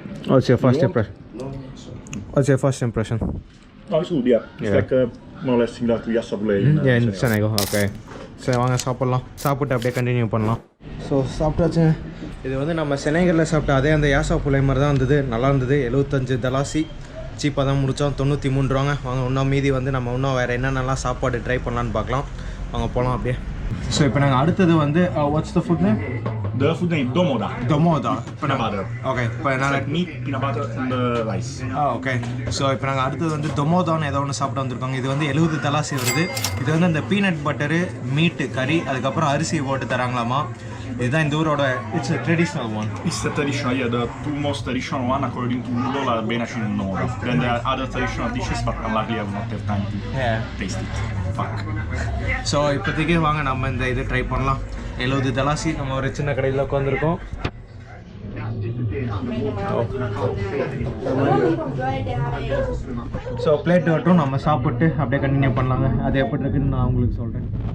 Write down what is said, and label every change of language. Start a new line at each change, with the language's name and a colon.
English: What's your first impression? Oh, it's good, yeah. It's like more or less similar to Yassa Boulé in Senegal. Okay.
Tamil: சரி வாங்க சாப்பிட்லாம். சாப்பிட்டு அப்படியே continue பண்ணலாம். So சாப்பிட்டாச்சுங்க. இது வந்து நம்ம சென்னைகளில் சாப்பிட்ட அதே அந்த யாசா புலை மாதிரி தான் இருந்தது. நல்லா இருந்தது. 75 தலாசி சீப்பாக தான் முடித்தோம். 93 ரூபாங்க. வாங்க இன்னும் மீதி வந்து நம்ம இன்னும் வேறு என்னென்னலாம் சாப்பாடு ட்ரை பண்ணலான்னு பார்க்கலாம். வாங்க போகலாம் அப்படியே. ஸோ இப்போ நாங்கள் அடுத்தது வந்து
English: What's the food name? The food name Domoda. Peanut butter.
Tamil: Okay. இப்போ
English: It's like meat, peanut butter and rice. Okay.
Tamil: So இப்போ நாங்கள் அடுத்தது வந்து டொமோதான்னு ஏதோ ஒன்று சாப்பிட்டு வந்திருக்கோங்க. இது வந்து 70 தலாசி வருது. இது வந்து அந்த பீனட் பட்டரு, மீட்டு, கறி, அதுக்கப்புறம் அரிசி போட்டு தராங்களாமா. இதுதான் இந்த ஊரோட
English: It's traditional one. It's the traditional, yeah, the 2 most traditional one according to Google are Benachi and Domoda. Then there are other traditional dishes, but unlikely I will not have time to taste it. Fuck.
Tamil: So இப்போதைக்கு வாங்க நம்ம இந்த இது try பண்ணலாம். 70 தலாசி. நம்ம ஒரு சின்ன கடையில் உட்காந்துருக்கோம். ஸோ பிளேட் மட்டும் நம்ம சாப்பிட்டு அப்படியே கண்டினியூ பண்ணலாங்க. அது எப்படி இருக்குன்னு நான் உங்களுக்கு சொல்கிறேன்.